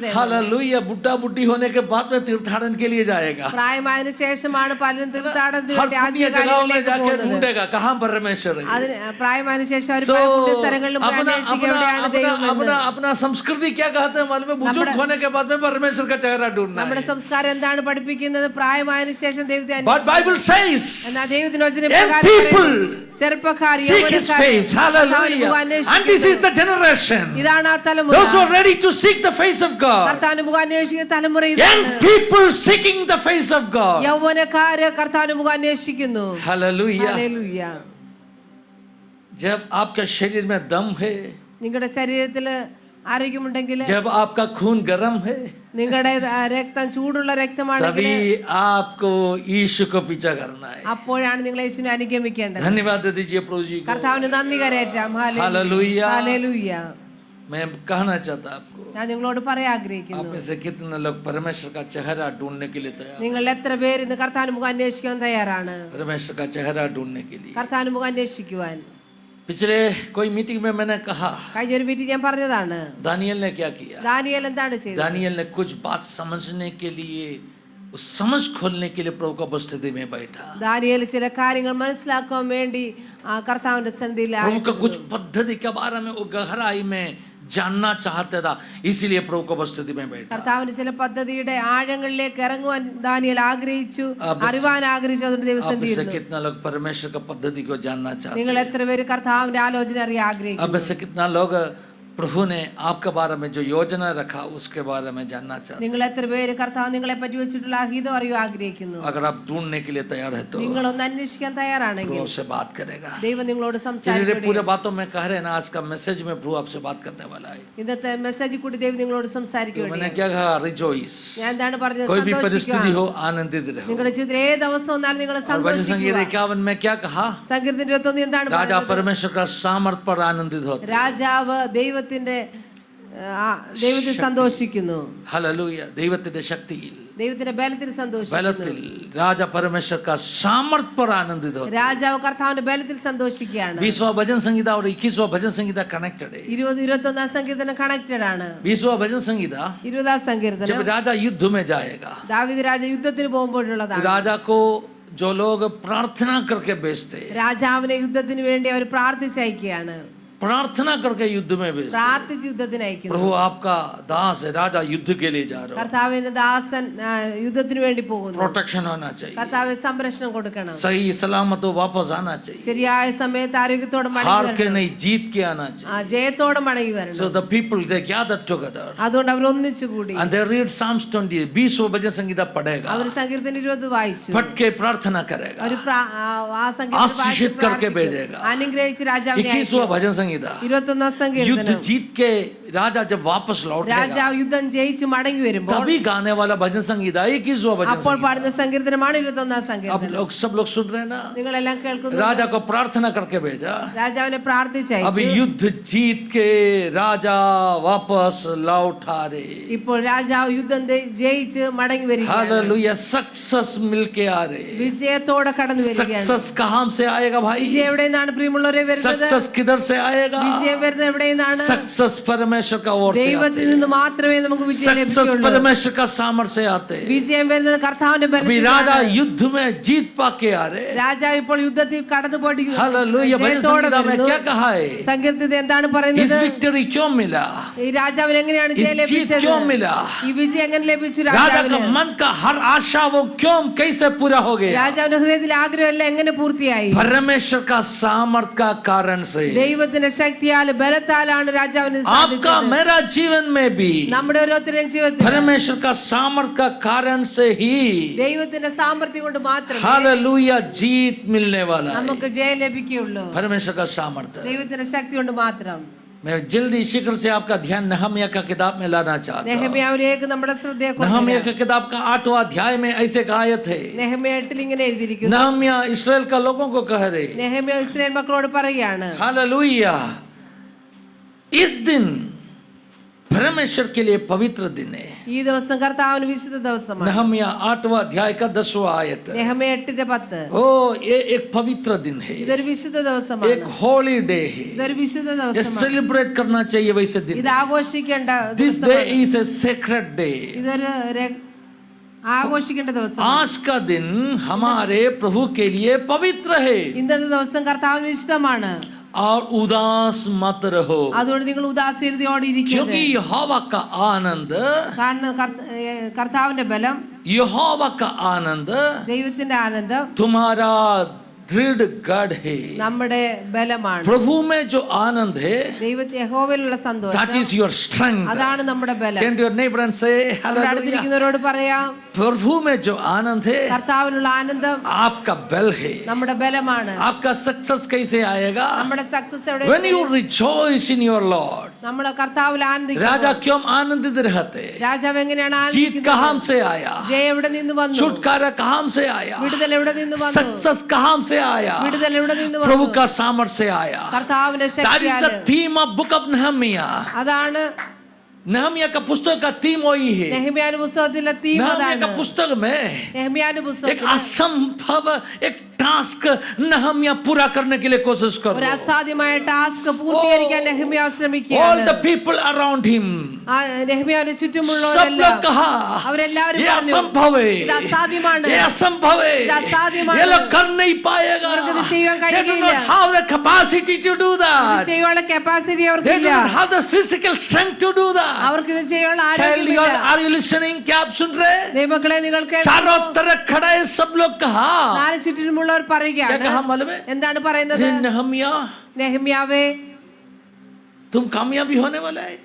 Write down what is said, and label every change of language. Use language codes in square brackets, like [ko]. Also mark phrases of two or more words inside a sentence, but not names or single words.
[hi] हालेलुया, बुढ़ा बुढ़ी होने के बाद में तीर्थाटन के लिए जाएगा, [ml] പ്രായമായതിനു ശേഷമാണ് പലരും തീർത്ഥാടനത്തിന് [hi] हर [ml] വേണ്ടി [hi] पुण्य [ml] ആത്മീയ [hi] जगहों में [ml] കാര്യങ്ങളിലേക്ക് [hi] जाके [ml] പോകുന്നത്. [hi] ढूंढेगा कहाँ परमेश्वर है। [ml] അതിന് പ്രായമായതിനു ശേഷം അവർ So, പുണ്യ സ്ഥലങ്ങളിലും പോയി [hi] अपना [ml] അന്വേഷിക്കുക എവിടെയാണ് ദൈവം എന്ന്. [hi] अपना संस्कृति क्या कहते हैं मालूम है? बुजुर्ग होने के बाद में परमेश्वर का चेहरा ढूंढना [ml] നമ്മുടെ [hi] है। [ml] സംസ്കാരം എന്താണ് പഠിപ്പിക്കുന്നത്? പ്രായമായതിനു ശേഷം ദൈവത്തെ But അന്വേഷിക്കുക. [en] Bible says [ml] എന്നാൽ ദൈവത്തിന്റെ വചനം young പ്രകാരം people പറയുന്നു, ചെറുപ്പക്കാർ, [en] seek His [ml] യൗവനക്കാർ face. കർത്താവിന്റെ മുഖം [en] Hallelujah. And this is [ml] അന്വേഷിക്കുന്നു. [en] the generation. [ml] ഇതാണ് ആ തലമുറ. [en] Those who are ready to seek the face of God. [ml] കർത്താവിന്റെ മുഖം അന്വേഷിക്കുന്ന തലമുറ Young ഇതാണ്. [en] people seeking the face of God. [ml] യൗവനക്കാര് കർത്താവിന്റെ മുഖം അന്വേഷിക്കുന്നു. Hallelujah. ഹല്ലേലൂയ. [hi] जब आपके शरीर में दम है, [ml] നിങ്ങളുടെ ശരീരത്തില് ആരോഗ്യമുണ്ടെങ്കിൽ, [hi] जब आपका खून गर्म है, [ml] നിങ്ങളുടെ രക്തം ചൂടുള്ള രക്തമാണെങ്കിൽ, [hi] तभी आपको यीशु को पीछा करना है। [ml] അപ്പോഴാണ് നിങ്ങൾ യേശുവിനെ അനുഗമിക്കേണ്ടത്. [hi] धन्यवाद दे दीजिए प्रभु जी को। [ml] കർത്താവിന് നന്ദി കരേറ്റാം. Hallelujah. ഹല്ലേലൂയ. [hi] मैं कहना चाहता आपको, [ml] ഞാൻ നിങ്ങളോട് പറയാൻ ആഗ്രഹിക്കുന്നു, [hi] आप में से कितने लोग परमेश्वर का चेहरा ढूंढने के लिए तैयार? [ml] നിങ്ങൾ എത്ര പേര് ഇന്ന് കർത്താവിന്റെ മുഖം അന്വേഷിക്കാൻ തയ്യാറാണ്? [hi] परमेश्वर का चेहरा ढूंढने के लिए। [ml] കർത്താവിന്റെ മുഖം അന്വേഷിക്കുവാൻ [hi] पिछले कोई मीटिंग में मैंने कहा, [ml] കഴിഞ്ഞ ഒരു മീറ്റിംഗ് ഞാൻ പറഞ്ഞതാണ്, [hi] दानियल ने क्या किया? [ml] ദാനിയേൽ എന്താണ് ചെയ്തത്? [hi] दानियल ने कुछ बात समझने के लिए, उस समझ खोलने के लिए प्रभु का उपस्थिति में बैठा। [ml] ദാനിയേൽ ചില കാര്യങ്ങൾ മനസ്സിലാക്കാൻ വേണ്ടി കർത്താവിന്റെ സന്നിധിയിൽ [hi] प्रभु का कुछ पद्धति के बारे में वो गहराई में जानना चाहता था, इसीलिए प्रभु का उपस्थिति में बैठा। [ml] കർത്താവിന്റെ ചില പദ്ധതിയുടെ ആഴങ്ങളിലേക്ക് ഇറങ്ങുവാൻ ദാനിയേൽ ആഗ്രഹിച്ചു, അറിവാൻ ആഗ്രഹിച്ചു. അതുകൊണ്ട് ദൈവം [hi] आप में से [ml] സന്നിധിയിൽ [hi] कितना लोग परमेश्वर का पद्धति को जानना चाहते [ml] നിങ്ങൾ എത്ര പേര് കർത്താവിന്റെ ആലോചന അറിയാൻ [hi] हैं? [ml] ആഗ്രഹിക്കുന്നു? [hi] अब में से कितना लोग प्रभु ने आपके बारे में जो योजना रखा उसके बारे में जानना चाहते हैं? [ml] നിങ്ങൾ എത്ര പേര് കർത്താവ് നിങ്ങളെ പറ്റി വെച്ചിട്ടുള്ള ഹിതം അറിയാൻ ആഗ്രഹിക്കുന്നു? [hi] अगर आप ढूंढने के लिए तैयार है तो [ml] നിങ്ങളൊന്ന് അന്വേഷിക്കാൻ തയ്യാറാണെങ്കിൽ [hi] प्रभु आपसे बात करेगा। [ml] ദൈവം നിങ്ങളോട് [hi] धीरे [ml] സംസാരിക്കും. [hi] पूरे बातों में कह रहे हैं ना, आज का मैसेज में प्रभु आपसे बात करने वाला है। [ml] ഇന്നത്തെ മെസ്സേജിൽ കൂടി ദൈവം നിങ്ങളോട് तो സംസാരിക്കുകയാണ്. [hi] मैंने क्या कहा? रिजॉइस। [ml] ഞാൻ എന്താണ് പറഞ്ഞത്? [hi] कोई भी [ml] സന്തോഷിക്കുക. [hi] परिस्थिति हो, आनंदित रहो। [ml] നിങ്ങളുടെ ജീവിതത്തിൽ ഏത് അവസ്ഥ വന്നാലും നിങ്ങൾ [hi] और भजन संगीत [ml] സന്തോഷിക്കുക. [hi] 51 में क्या कहा? [ml] സങ്കീർത്തനം 21 എന്താണ് राजा പറഞ്ഞത്? [hi] परमेश्वर का सामर्थ पर आनंदित होते। [ml] രാജാവ് ദൈവത്തിന്റെ ദൈവത്തിൽ സന്തോഷിക്കുന്നു. हालेलुया। ദൈവത്തിന്റെ ശക്തിയിൽ, ദൈവത്തിന്റെ ബലത്തിൽ സന്തോഷിക്കുന്നു. ബലത്തിൽ രാജ [hi] परमेश्वर का सामर्थ पर आनंदित होते। [ml] രാജാവ് കർത്താവിന്റെ ബലത്തിൽ സന്തോഷിക്കുകയാണ്. [hi] 20वां भजन संगीता और 21वां भजन संगीता कनेक्टेड है। [ml] 20-21 സങ്കീർത്തനം കണക്റ്റഡ് ആണ്. [hi] 20वां भजन संगीता [ml] 20 സങ്കീർത്തനം [hi] जब राजा युद्ध में जाएगा, [ml] ദാവീദ് രാജ യുദ്ധത്തിന് പോകുമ്പോഴുള്ളതാണ്. [hi] राजा को जो लोग प्रार्थना करके भेजते, [ml] രാജാവിനെ യുദ്ധത്തിന് വേണ്ടി അവർ പ്രാർത്ഥിച്ചയക്കുകയാണ്. [hi] प्रार्थना करके युद्ध में भेजते। [ml] പ്രാർത്ഥിച്ച് യുദ്ധത്തിന് അയക്കുന്നു. [hi] प्रभु आपका दास है, राजा युद्ध के लिए जा रहा हो, [ml] കർത്താവിന്റെ ദാസൻ യുദ്ധത്തിന് വേണ്ടി പോകുന്നു. [hi] प्रोटेक्शन होना चाहिए, [ml] കർത്താവ് സംരക്ഷണം കൊടുക്കണം. [hi] सही सलामत हो वापस आना चाहिए, [ml] ശരിയായ സമയത്ത് ആരോഗ്യത്തോടെ മടങ്ങി [hi] हार के [ml] വരണം. [hi] नहीं जीत के आना चाहिए। [ml] ജയത്തോടെ മടങ്ങി വരണം. [en] So the people they gathered together [ml] അതുകൊണ്ട് അവർ ഒന്നിച്ചുകൂടി [en] and they read Psalms 20। [hi] 20वां भजन संगीता पढ़ेगा, [ml] അവർ സങ്കീർത്തനം 20 വായിച്ചു. [hi] पढ़ के प्रार्थना करेगा, [ml] അവർ ആ സങ്കീർത്തനം [hi] आशीषित करके भेजेगा। [ml] അനുഗ്രഹിച്ച് രാജാവിനെ 21वां അയക്കും. [hi] भजन संगीता [ml] 21 [hi] युद्ध [ml] സങ്കീർത്തനം [hi] जीत के राजा जब वापस लौटेगा, [ml] രാജാവ് യുദ്ധം ജയിച്ച് മടങ്ങി വരുമ്പോൾ [hi] तभी गाने वाला भजन संगीता 21वां भजन [ml] അപ്പോൾ संगीता। പാടുന്ന സങ്കീർത്തനമാണ് 21 अब സങ്കീർത്തനം. [hi] लोग सब लोग सुन रहे हैं ना? [ml] നിങ്ങളെല്ലാം കേൾക്കുന്നു. [hi] राजा को प्रार्थना करके भेजा, [ml] രാജാവിനെ പ്രാർത്ഥിച്ചയച്ചു. [hi] अभी युद्ध जीत के राजा वापस लौट आ रहे। [ml] ഇപ്പോൾ രാജാവ് യുദ്ധം ജയിച്ച് മടങ്ങി വരികയാണ്. [hi] हालेलुया। सक्सेस मिलके आ रहे। [ml] വിജയത്തോടെ കടന്നു വരികയാണ്. [hi] सक्सेस कहां से आएगा भाई? [ml] വിജയം എവിടെ നിന്നാണ് പ്രിയമുള്ളവരെ വരുന്നത്? [hi] सक्सेस किधर से आएगा? [ml] വിജയം വരുന്നത് എവിടെ നിന്നാണ്? [hi] सक्सेस परमेश्वर का ओर से [ml] ദൈവത്തിൽ आते। നിന്ന് മാത്രമേ നമുക്ക് വിജയം सक्सेस ലഭിക്കുള്ളൂ. [hi] परमेश्वर का सामर्थ्य से आते। [ml] വിജയം വരുന്നത് കർത്താവിന്റെ अभी ബലത്തിലാണ്. [hi] राजा युद्ध में जीत पाके आ रहे। [ml] രാജാവ് ഇപ്പോൾ യുദ്ധത്തിൽ കടന്നു പോയി [hi] हालेलुया। भजन [ml] ജയത്തോടെ [hi] संगीता में [ml] വരുന്നു. [hi] क्या कहा है? [ml] സങ്കീർത്തനത്തിൽ എന്താണ് इस പറയുന്നത്? [hi] विक्ट्री क्यों मिला? [ml] ഈ രാജാവിന് എങ്ങനെയാണ് ജയം [hi] इस जीत [ml] ലഭിച്ചത്? [hi] क्यों मिला? [ml] ഈ വിജയം എങ്ങനെ ലഭിച്ചു [hi] राजा का [ml] രാജാവിന്? [hi] मन का हर आशा वो क्यों कैसे पूरा हो गया? [ml] രാജാവിന്റെ ഹൃദയത്തിലെ ആഗ്രഹമെല്ലാം എങ്ങനെ പൂർത്തിയായി? [hi] परमेश्वर का सामर्थ का कारण से। [ml] ദൈവത്തിന്റെ ശക്തിയാൽ ബലത്താലാണ് രാജാവിന് आपका സാധിച്ചത്. [hi] मेरा जीवन में भी [ml] നമ്മുടെ ഓരോരുത്തരുടെയും ജീവിതത്തിൽ [hi] परमेश्वर का सामर्थ का कारण से ही [ml] ദൈവത്തിന്റെ സാമർത്ഥ്യം കൊണ്ട് മാത്രമേ [hi] हालेलुया जीत मिलने वाला है। [ml] നമുക്ക് ജയം ലഭിക്കുകയുള്ളൂ. [hi] परमेश्वर का सामर्थ्य। [ml] ദൈവത്തിന്റെ ശക്തി കൊണ്ട് മാത്രം. [hi] मैं जल्दी शीघ्र से आपका ध्यान नहम्या का किताब में लाना चाहता हूँ। [ml] നെഹമ്യാവിലേക്ക് നമ്മുടെ ശ്രദ്ധയെ नहम्या കൊണ്ടുവരാം. [hi] का किताब का 8वां अध्याय में ऐसे एक आयत है। [ml] നെഹമ്യ 8 ഇങ്ങനെ എഴുതിയിരിക്കുന്നു. [hi] नहम्या इस्राएल का लोगों को कह रहे, [ml] നെഹമ്യ ഇസ്രായേൽ മക്കളോട് പറയുകയാണ്, [hi] हालेलुया इस दिन परमेश्वर के लिए पवित्र दिन है। [ml] ഈ ദിവസം കർത്താവിന് വിശുദ്ധ ദിവസമാണ്. [hi] नहम्या 8वां अध्याय का 10वां आयत। [ml] നെഹമ്യ 8:10. [hi] ओ ये एक पवित्र दिन है, [ml] ഇതൊരു വിശുദ്ധ ദിവസമാണ്. [hi] एक [en] holy day [hi] है। [ml] ഇതൊരു വിശുദ്ധ ये ദിവസമാണ്. सेलिब्रेट करना चाहिए वैसे दिन। ഇത് ആഘോഷിക്കേണ്ട [en] this day [ml] ദിവസമാണ്. [en] is a sacred day. [ml] ഇതൊരു ആഘോഷിക്കേണ്ട ദിവസം. [hi] आज का दिन हमारे प्रभु के लिए पवित्र है [ml] ഇന്നത്തെ ദിവസം കർത്താവിന് വിശുദ്ധമാണ്. [hi] और उदास मत रहो, [ml] അതുകൊണ്ട് നിങ്ങൾ ഉദാസീനതയോടെ ഇരിക്കരുത്. [hi] क्योंकि यहोवा का आनंद, [ml] കാരണം കർത്താവിന്റെ ബലം, [hi] यहोवा का आनंद [ml] ദൈവത്തിന്റെ ആനന്ദം [hi] तुम्हारा दृढ़ गढ़ है। [ml] നമ്മുടെ ബലമാണ്. [hi] प्रभु में जो आनंद है [ml] ദൈവത്തെ യഹോവയിലുള്ള that സന്തോഷം [en] is your strength। [ml] അതാണ് നമ്മുടെ ബലം. [en] Turn to your neighbor and say [ml] നമ്മുടെ hallelujah। അടുത്തിരിക്കുന്നവരോട് പറയാം, [hi] प्रभु में जो आनंद है [ml] കർത്താവിനുള്ള ആനന്ദം [hi] आपका बल है। [ml] നമ്മുടെ ബലമാണ്. [hi] आपका सक्सेस कैसे आएगा? [ml] നമ്മുടെ സക്സസ് എവിടെ? [en] When you rejoice in your Lord। [ml] നമ്മളെ കർത്താവിൽ ആനന്ദിക്കും. [hi] राजा क्यों आनंदित रहते? [ml] രാജാവ് എങ്ങനെയാണ് जीत ആനന്ദിക്കുന്നത്? [hi] कहां से आया? [ml] ജയം എവിടെ നിന്ന് വന്നു? [hi] छुटकारा कहां से आया? [ml] വിടുതൽ എവിടെ നിന്ന് വന്നു? [hi] सक्सेस कहां से से आया, [ml] വിടുതൽ ഇവിടെ നിന്ന് प्रभु വന്നു. [hi] का सामर्थ्य से आया. [ml] കർത്താവിന്റെ [en] That is [ml] ശക്തിയാൽ. [en] the theme of book of Nehemiah. [ml] അതാണ് [hi] नहम्या का पुस्तक का थीम वही है. [ml] നെഹമ്യാന്റെ പുസ്തകത്തിലെ തീം नहम्या അതാണ്. [hi] का पुस्तक में [ml] നെഹമ്യാന്റെ एक പുസ്തകത്തിൽ [hi] असंभव एक टास्क नहम्या पूरा करने के लिए कोशिश कर [ml] ഒരു [hi] रहा है. [ml] അസാധ്യമായ ടാസ്ക് പൂർത്തീകരിക്കാൻ നെഹമ്യാ All ശ്രമിക്കുകയാണ്. [en] the people around him, [ml] ആ നെഹമ്യാവിന്റെ सब ചുറ്റുമുള്ളവരെല്ലാം [hi] लोग कहा [ml] അവരെല്ലാവരും ये പറഞ്ഞു [hi] असंभव है, [ml] ഇത് അസാധ്യമാണ്. [hi] ये असंभव है, [ml] ഇത് അസാധ്യമാണ്. [hi] ये लोग कर नहीं पाएगा. [ml] അവർക്കിത് ചെയ്യാൻ [en] They do [ml] കഴിയില്ല. [en] not have the capacity to do [ml] ഇത് that. ചെയ്യാനുള്ള കപ്പാസിറ്റി [en] They do [ml] അവർക്കില്ല. [en] not have the physical strength to do that. [ml] അവർക്ക് ഇത് ചെയ്യാനുള്ള Child, ആരോഗ്യമില്ല. [en] are you listening? [hi] क्या आप सुन रहे? [ml] ദൈവമക്കളെ നിങ്ങൾ [hi] चारों तरफ खड़े सब लोग कहा. [ml] നാല് ചുറ്റിനുമുള്ളവർ क्या പറയുകയാണ്. [hi] कहा मालूम है? [ml] എന്താണ് പറയുന്നത്? नहम्या, നെഹമ്യാവേ [hi] तुम कामयाबी होने वाला है.